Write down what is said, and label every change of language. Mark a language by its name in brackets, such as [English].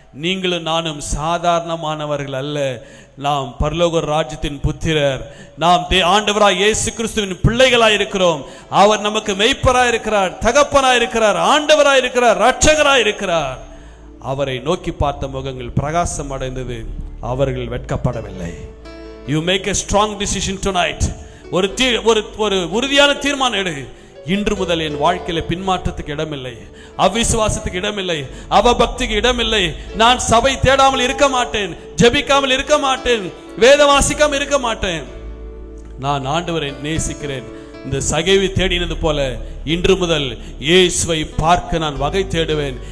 [Tamil] நீங்களும் நானும் சாதாரணமானவர்கள் அல்ல, நாம் பரலோக ராஜ்யத்தின் புத்திரர். நாம் ஆண்டவராய் இயேசு கிறிஸ்துவின் பிள்ளைகளாய் இருக்கிறோம். அவர் நமக்கு மெய்ப்பராய் இருக்கிறார், தகப்பனாய் இருக்கிறார், ஆண்டவராய் இருக்கிறார், இரட்சகராய் இருக்கிறார். அவரை நோக்கி பார்த்த முகங்கள் பிரகாசம் அடைந்தது, அவர்கள் வெட்கப்படவில்லை. [English] You make a strong decision tonight. [Tamil] ஒரு உறுதியான தீர்மானம் எடு. இன்று முதல் என் வாழ்க்கையில பின்மாற்றத்துக்கு இடமில்லை, அவிசுவாசத்துக்கு இடமில்லை, அவபக்திக்கு இடமில்லை. நான் சபை தேடாமல் இருக்க மாட்டேன், ஜெபிக்காமல் இருக்க மாட்டேன், வேத வாசிக்காமல் இருக்க மாட்டேன். நான் ஆண்டவரை நேசிக்கிறேன். இந்த சகைவை தேடினது போல இன்று முதல் இயேசுவை பார்க்க நான் வகை தேடுவேன்.